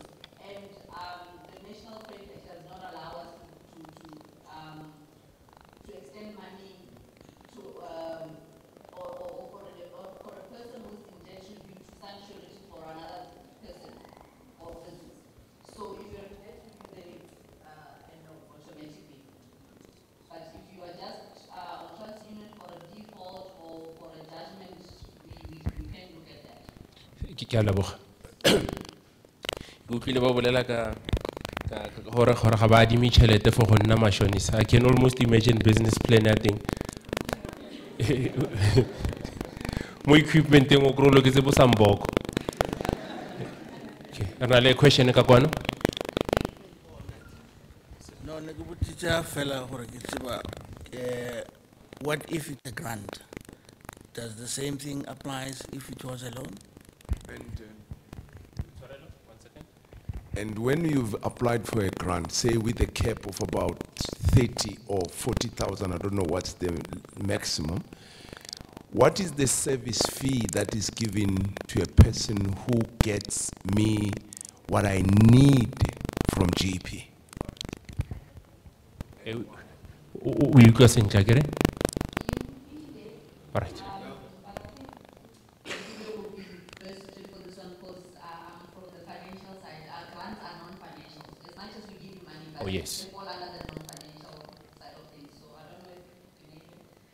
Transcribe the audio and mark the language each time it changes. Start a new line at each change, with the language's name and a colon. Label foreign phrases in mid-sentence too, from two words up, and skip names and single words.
English: And the National Credit Act does not allow us to extend money to or for a person who's in debt review to sign surety for another person or business. So if you're in debt review, then it's no, automatically. But if you are just on TransUnion for a default or for a judgment, we can look at that.
Tswana: Ke a leboga. Ke utlwile ba bolela ka gore ga ba adime tšhelete for go nna mashonisa.
English: I can almost imagine business plan
Tswana: ya teng. Mo equipmenteng o kry-o loketse bo samboko. Okay, re na le question ka kwano? No, ne ke botsitse fela gore ke tseba,
English: what if it's a grant? Does the same thing applies if it was a loan? And when you've applied for a grant, say with a cap of about 30 or 40,000, I don't know what's the maximum, what is the service fee that is given to a person who gets me what I need from GP?
Tswana: Will go sentle akere?
English: All right. Oh, yes. They fall under the non-financial side of things. So I don't know if you need it.